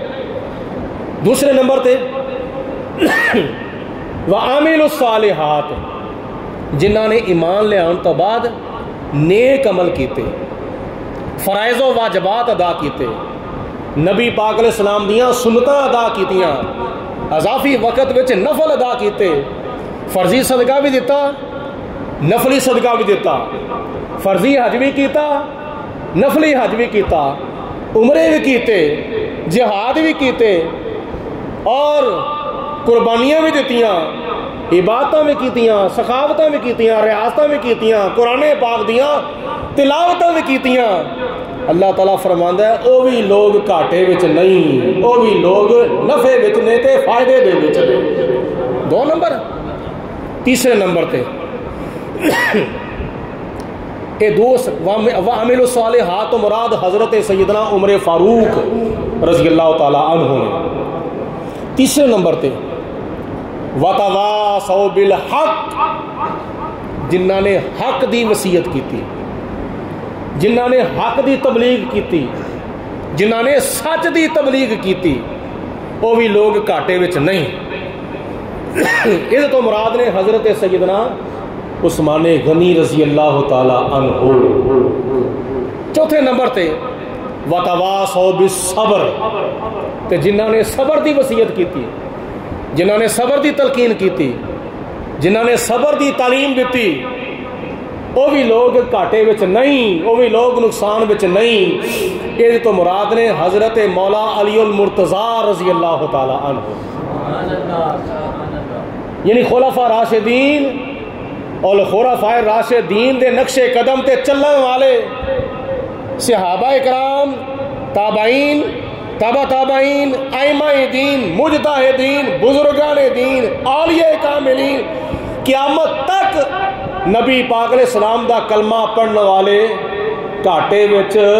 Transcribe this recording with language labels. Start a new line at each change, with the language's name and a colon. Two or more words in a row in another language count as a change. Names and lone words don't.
Punjabi: دوسرے نمبر تے
Arabic: وعامل الصالحات،
Punjabi: جنہاں نے ایمان لے آن تو بعد نیک عمل کیتے، فرائض و واجبات ادا کیتے، نبی پاک
Arabic: علیہ السلام
Punjabi: دیاں سنتاں ادا کیتیاں، اضافی وقت وچ نفل ادا کیتے، فرضی صدقہ بھی دیتا، نفلی صدقہ بھی دیتا، فرضی حج بھی کیتا، نفلی حج بھی کیتا، عمرے بھی کیتے، جہاد بھی کیتے، اور قربانیاں بھی دیتیاں، عبادتاں بھی کیتیاں، سخاوتاں بھی کیتیاں، ریاستاں بھی کیتیاں، قرآن پاک دیاں تلاوتاں بھی کیتیاں. اللہ تعالیٰ فرماندا ہے او بھی لوگ گھاٹے وچ نہیں، او بھی لوگ نفع وچ نے تے فائدے دے وچ نے. 2 نمبر. تیسرے نمبر تے اے دوست
Arabic: وعامل الصالحات
Punjabi: مراد حضرت سیدنا عمر فاروق
Arabic: رضی اللہ تعالی عنہ
Punjabi: نے. تیسرے نمبر تے
Arabic: وتواصوا بالحق،
Punjabi: جنہاں نے حق دی وصیت کیتی، جنہاں نے حق دی تبلیغ کیتی، جنہاں نے سچ دی تبلیغ کیتی، وہ بھی لوگ گھاٹے وچ نہیں. اس تو مراد نے حضرت سیدنا عثمان غنی
Arabic: رضی اللہ تعالی عنہ.
Punjabi: چوتھے نمبر تے
Arabic: وتواصوا بالصبر،
Punjabi: تے جنہاں نے صبر دی وصیت کیتی، جنہاں نے صبر دی تلقین کیتی، جنہاں نے صبر دی تعلیم دیتی، وہ بھی لوگ گھاٹے وچ نہیں، وہ بھی لوگ نقصان وچ نہیں. یہ تو مراد نے حضرت مولا علی المرتضیٰ
Arabic: رضی اللہ تعالی عنہ،
Punjabi: یعنی خلفاء راشدین اور خلفاء راشدین دے نقش قدم تے چلن والے صحابہ کرام تابعین، تبع تابعین، ائمہ دین، مجتہدین، بزرگان دین، اولیاء کاملین، قیامت تک نبی پاک
Arabic: علیہ السلام
Punjabi: دا کلمہ پڑھنے والے گھاٹے وچ